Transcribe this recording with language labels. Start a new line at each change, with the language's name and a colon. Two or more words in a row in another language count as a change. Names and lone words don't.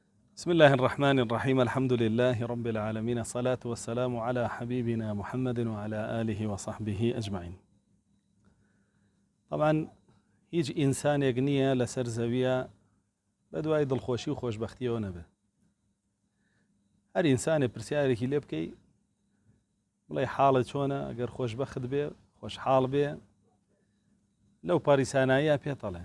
Arabic: بسم الله الرحمن الرحيم. الحمد لله رب العالمين، الصلاة والسلام على حبيبنا محمد وعلى آله وصحبه أجمعين.
Central Kurdish: طبعا هیچ ئینسانێک نییە لەسەر زەویە بەدوای دڵخۆشی و خۆشبەختیەوە نەبێ. هەر ئینسانێ پرسیارێکی لێ بکەی بڵێ حاڵت چۆنە، ئەگەر خۆشبەخت بێ خۆشحاڵ بێ لەو پاریساناییە پێتەڵێ.